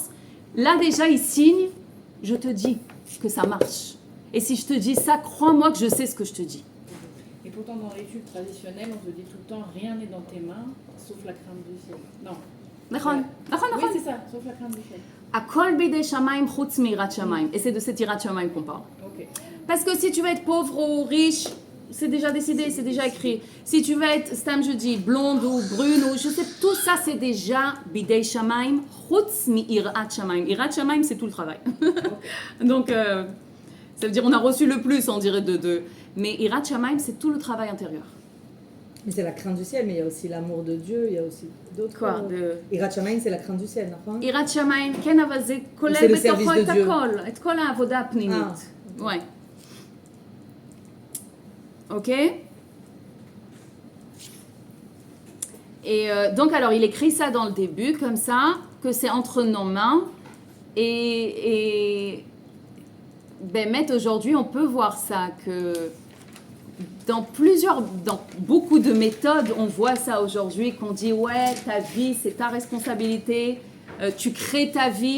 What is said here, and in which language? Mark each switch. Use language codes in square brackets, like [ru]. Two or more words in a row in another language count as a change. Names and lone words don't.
[fr] Là déjà, il signe, je te dis que ça marche. Et si je te dis ça, crois-moi que je sais ce que je te dis. Et pourtant, dans l'étude traditionnelle, on te dit tout le temps, rien n'est dans tes mains, sauf la crainte du ciel. Non. Oui, c'est ça, sauf la crainte du ciel. [he] הכל בידי שמים חוץ מיראת שמים. [fr] Et c'est de cette [he] יראת שמים [fr] qu'on parle. Okay. Parce que si tu vas être pauvre ou riche, c'est déjà décidé, c'est déjà écrit. Si tu vas être, Stam je dis, blonde ou brune, ou je sais, tout ça c'est déjà [he] בידי שמים חוץ מיראת שמים. יראת שמים, [fr] c'est tout le travail. Okay. Donc, ça veut dire on a reçu le plus, on dirait de. Mais [he] יראת שמים, [fr] c'est tout le travail intérieur. Mais c'est la crainte du ciel, mais il y a aussi l'amour de Dieu, il y a aussi d'autres... Quoi [he] יראת שמים, [fr] c'est la crainte du ciel, non? [he] יראת שמים, כן, אבל זה כולל בתוכו את הכל, את כל העבודה הפנימית. [fr] Ouais. Ok. Et donc, alors, il écrit ça dans le début, comme ça, que c'est entre nos mains. Et ben, aujourd'hui, on peut voir ça, que dans beaucoup de méthodes, on voit ça aujourd'hui, qu'on dit, ouais, ta vie, c'est ta responsabilité, tu crées ta vie.